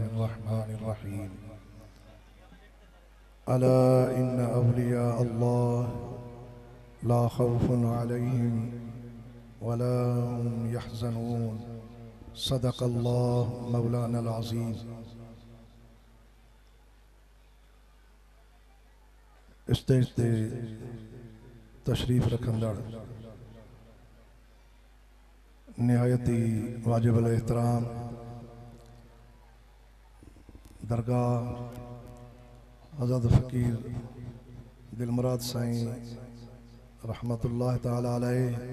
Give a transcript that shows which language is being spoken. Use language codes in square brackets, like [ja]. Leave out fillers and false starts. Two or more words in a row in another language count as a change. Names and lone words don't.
[ar] بسم الله الرحمن الرحيم. ألا إن أولياء الله لا خوف عليهم ولا هم يحزنون. صدق الله مولانا العظيم. [sd] स्टेज ते तशरीफ रखंदड़ निहायती वाजिबुल एहतराम दरगाह हज़रत फ़कीर दिलमुराद साईं [ar] رحمة الله تعالى عليه